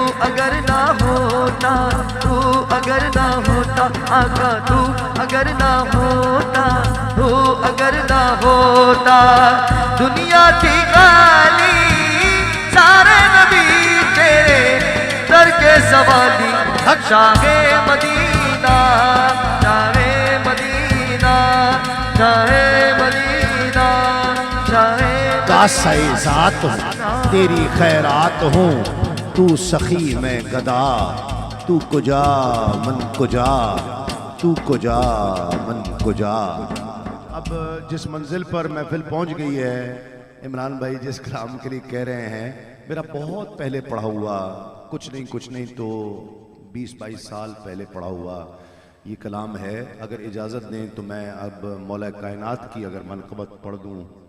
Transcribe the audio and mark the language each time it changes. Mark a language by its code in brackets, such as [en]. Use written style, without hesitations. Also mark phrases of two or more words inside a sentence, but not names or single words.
[ur] اگر نہ ہوتا تو اگر نہ ہوتا آقا تو اگر نہ ہوتا تو اگر نہ ہوتا دنیا تھی خالی سارے نبی تیرے در کے سوالی شاہ مدینہ شاہ مدینہ شاہ مدینہ شاہ کاسہ ذات ہوں تیری خیرات ہوں تو سخی میں گدا [fa] تو کجا من کجا تو کجا من کجا [ur] اب جس منزل پر محفل پہنچ گئی ہے عمران بھائی جس کلام کے لیے کہہ رہے ہیں میرا بہت پہلے پڑھا ہوا کچھ نہیں تو 20-22 سال پہلے پڑھا ہوا یہ کلام ہے اگر اجازت دیں تو میں اب مولا کائنات کی اگر منقبت پڑھ دوں